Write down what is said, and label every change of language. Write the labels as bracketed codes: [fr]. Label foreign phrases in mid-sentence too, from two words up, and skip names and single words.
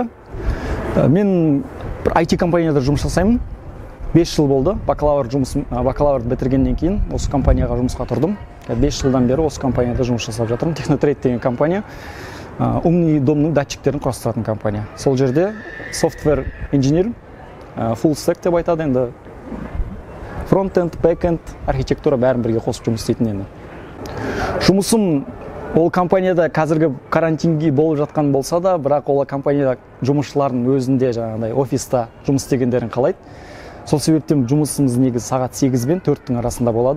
[kk] Мен бір IT компанияда жұмыс жасаймын. 5 жыл болды, бакалаврды бітіргеннен кейін осы компанияға жұмысқа тұрдым. 5 жылдан бері осы компанияда жұмыс жасап жатырмын. Технотрейд деген компания, умный домның датчиктерін құрастыратын компания. Сол жерде [en] software engineer, full stack [kk] деп айтады енді. Фронт-энд, бэк-энд, архитектура бәрін бірге қосып жұмыс істейтін енді. Жұмысым ол компанияда қазіргі карантинге болып жатқан болса да, бірақ ол компанияда жұмысшылардың өзінде жаңағыдай офиста жұмыс істегендерін қалайды. Сол себептен жұмысымыз негізі сағат 8 бен 4-тің арасында болады.